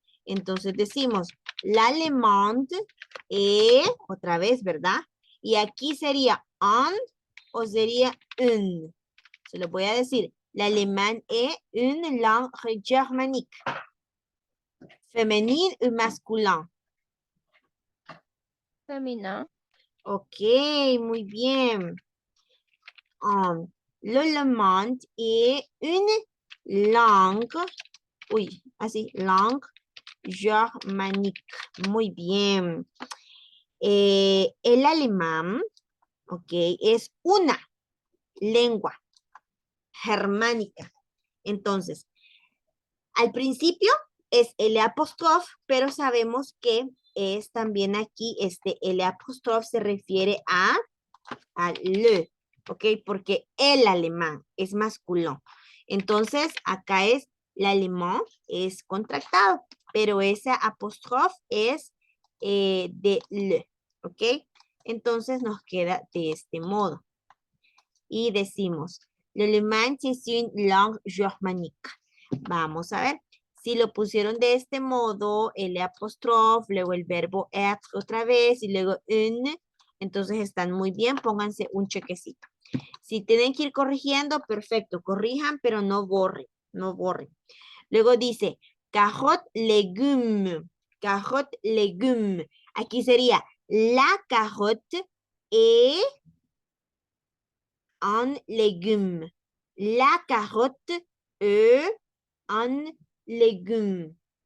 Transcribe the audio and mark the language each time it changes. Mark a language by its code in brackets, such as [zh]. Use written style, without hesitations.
[es] Entonces decimos, l'allemand es, otra vez, ¿verdad? Y aquí sería un o sería un. Se lo voy a decir. [fr] L'allemand est une langue germanique. Féminin ou masculin. Féminin. [es] Ok, muy bien. [fr] L'allemand est une langue, [es] uy, así, [fr] langue germanique. [es] Muy bien. El alemán, ok, es una lengua germánica. Entonces, al principio es L apóstrofe, pero sabemos que es también aquí, este L apóstrofe se refiere a le, ¿ok? Porque el alemán es masculino. Entonces, acá es l'alemán, es contractado, pero esa apóstrofe es de le, ¿ok? Entonces, nos queda de este modo. Y decimos, l'alemán es [fr] une langue germanique. [es] Vamos a ver. Si lo pusieron de este modo, el apóstrofe, luego el verbo être otra vez y luego une, entonces están muy bien, pónganse un chequecito. Si tienen que ir corrigiendo, perfecto, corrijan, pero no borren, no borren. Luego dice, [fr] carotte légume, carotte légume. [es] Aquí sería, [fr] la carotte est un légume. La carotte est un légume.